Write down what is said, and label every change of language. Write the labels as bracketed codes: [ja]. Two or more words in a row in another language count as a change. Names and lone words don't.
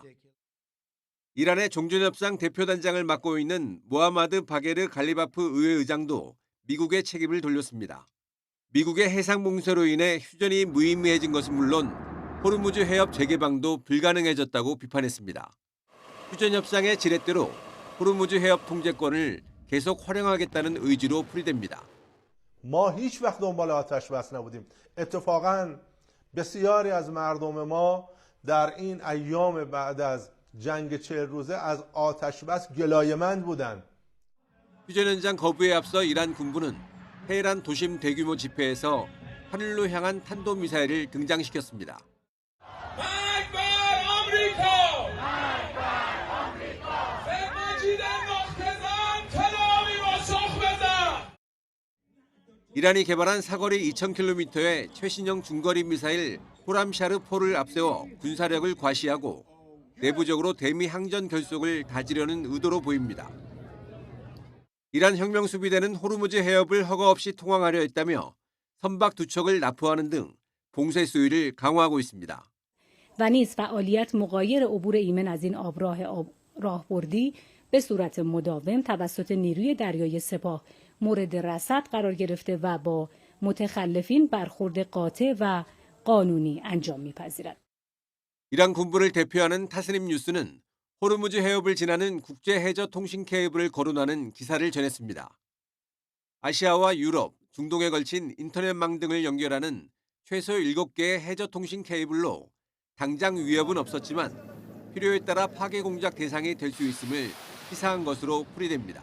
[ko] 이란의 종전협상 대표단장을 맡고 있는 모하마드 바게르 갈리바프 의회의장도 미국의 책임을 돌렸습니다. 미국의 해상 봉쇄로 인해 휴전이 무의미해진 것은 물론 호르무즈 해협 재개방도 불가능해졌다고 비판했습니다. 휴전 협상의 지렛대로 호르무즈 해협 통제권을 계속 활용하겠다는 의지로 풀이됩니다. [fa] ما هیچ وقت دنبال آتش بس نبودیم. اتفاقاً بسیاری از مردم ما در این ایام بعد از جنگ 40 روزه از آتش بس گلایه‌مند بودند. [ko] 휴전 현장 거부에 앞서 이란 군부는 테헤란 도심 대규모 집회에서 하늘로 향한 탄도미사일을 등장시켰습니다. 이란이 개발한 사거리 2,000km의 최신형 중거리 미사일 호람샤르4를 앞세워 군사력을 과시하고 내부적으로 대미 항전 결속을 다지려는 의도로 보입니다. 이란 혁명수비대는 호르무즈 해협을 허가 없이 통항하려 했다며 선박 2척을 납포하는 등 봉쇄 수위를 강화하고 있습니다. [fa] و نیز فعالیت مغایر عبور ایمن از این آبراه راهبردی به صورت مداوم توسط نیروی دریایی سپاه مورد رصد قرار گرفته و با متخلفین برخورد قاطع و قانونی انجام می‌پذیرد. [ko] 이란 군부를 대표하는 타스님 뉴스는 호르무즈 해협을 지나는 국제 해저 통신 케이블을 거론하는 기사를 전했습니다. 아시아와 유럽, 중동에 걸친 인터넷망 등을 연결하는 최소 7개의 해저 통신 케이블로 당장 위협은 없었지만 필요에 따라 파괴 공작 대상이 될 수 있음을 시사한 것으로 풀이됩니다.